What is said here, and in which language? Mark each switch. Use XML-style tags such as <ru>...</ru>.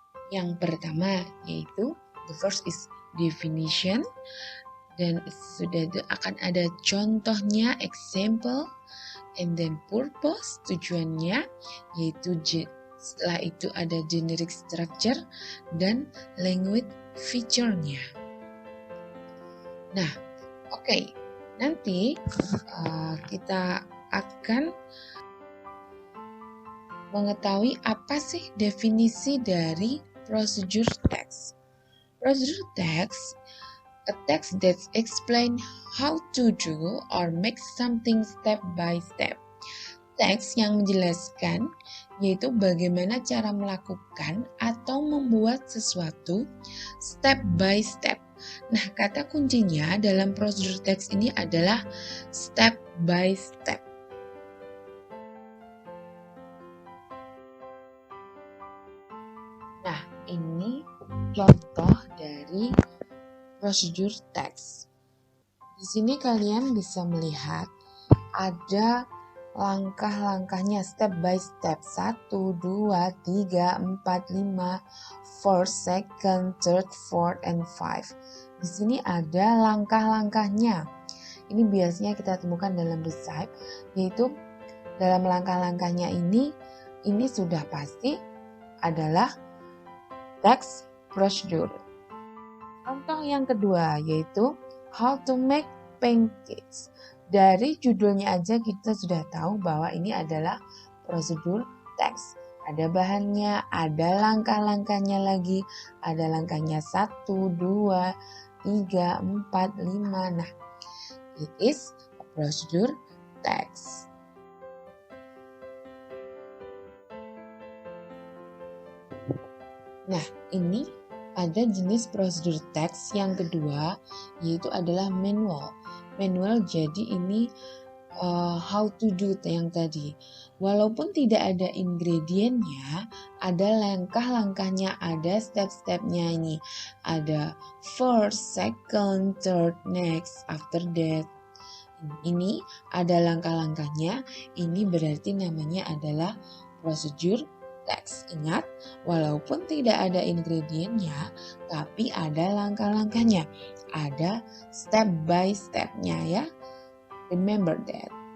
<id>Yang pertama yaitu</id> <en>the first is definition,</en> <id>dan sudah itu akan ada contohnya example,</id> <en>and then purpose</en> <id>tujuannya, yaitu setelah itu ada generic structure dan language feature-nya. Nah, oke. Nanti kita akan mengetahui apa sih definisi dari procedure text.</id> <en>Procedure text, a text that explain how to do or make something step by step.</en> <id>Teks yang menjelaskan yaitu bagaimana cara melakukan atau membuat sesuatu step by step. Nah, kata kuncinya dalam prosedur teks ini adalah step by step. Nah, ini contoh dari prosedur teks. Di sini kalian bisa melihat ada langkah-langkahnya step by step.</id> <en>1, 2, 3, 4, 5, first, second, third, fourth, and 5.</en> <id>Di sini ada langkah-langkahnya. Ini biasanya kita temukan dalam recipe, yaitu dalam langkah-langkahnya ini sudah pasti adalah text procedure. Contoh yang kedua yaitu how to make pancakes. Dari judulnya aja kita sudah tahu bahwa ini adalah prosedur teks. Ada bahannya, ada langkah-langkahnya lagi, ada langkahnya 1, 2, 3, 4, 5.</id> <en>Nah, it is a procedure text.</en> <id>Nah, ini ada jenis prosedur teks yang kedua, yaitu adalah manual. Manual jadi ini</id> <en>how to do</en> <id>yang tadi. Walaupun tidak ada ingredientnya, ada langkah-langkahnya, ada step-stepnya ini. Ada first, second, third, next, after that. Ini ada langkah-langkahnya, ini berarti namanya adalah prosedur teks. Ingat, walaupun tidak ada ingredientnya, tapi ada langkah-langkahnya, ada step by step-nya ya.</id> <en>Remember that.</en>